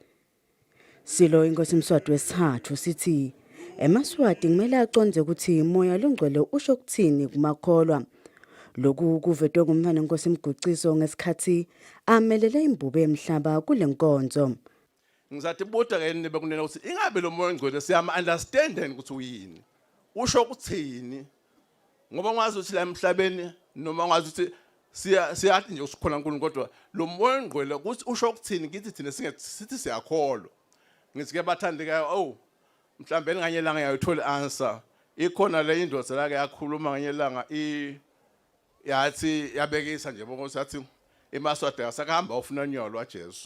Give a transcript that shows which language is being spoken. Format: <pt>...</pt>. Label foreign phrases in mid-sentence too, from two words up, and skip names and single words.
<ss>Silo inkosi Mswati wesithathu sithi eMaswati kumele aconze ukuthi umoya longcwele usho ukuthini kumakholwa. Lokhu kuvetwe kumfana inkosi Mguciso ngesikhathi amelele imbube emhlaba kulenkonzo. Ngizathi buda ke nibe kunena ukuthi ingabe lo moya ngcwele siyama understanding ukuthi uyini usho ukuthini ngoba ngazi ukuthi la emhlabeni noma ngazi ukuthi siyathi nje usikhona uNkulunkulu kodwa lo moya ngcwele ukuthi usho ukuthini kithi thina sithi siyakholwa ngithi ke bathandekayo mhlawumbe nganye langa yayithola answer ikhona le indoda la ke yakhuluma nganye langa yathi yabekisa nje bonke sathi eMaswati asakahamba ufuna unyawo lwaJesu.</ss>